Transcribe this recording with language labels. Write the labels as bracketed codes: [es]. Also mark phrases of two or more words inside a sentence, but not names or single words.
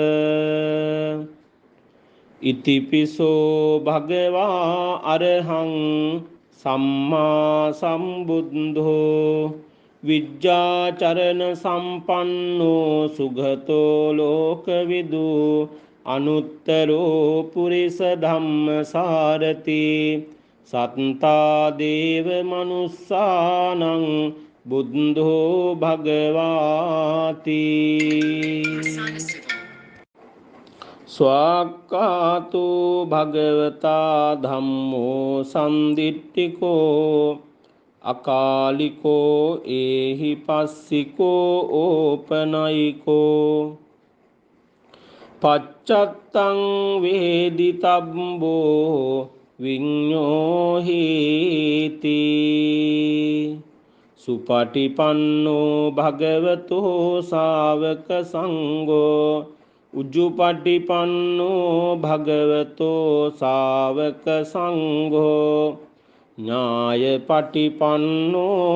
[pi] ඉතිපිසෝ භගවා අරහං සම්මා සම්බුද්ධෝ විජ්ජාචරණ සම්පන්නෝ සුගතෝ ලෝකවිදු අනුත්තරෝ පුරිස ධම්මසාරති සත්තා දේව මනුස්සානං බුද්ධෝ භගවාති. ස්වාක්ඛාතු භගවතා ධම්මෝ සම්දිට්ඨිකෝ අකාලිකෝ ඒහි පස්සිකෝ ඕපනයිකෝ පච්චත්තං වේදිතබ්බෝ විඤ්ඤෝහීති. සුපටිපන්නෝ භගවතෝ ශාවක සංඝෝ උජ්ජුපටිපන්නෝ භගවතෝ ශාවක සංඝෝ ඥායපටිපන්නෝ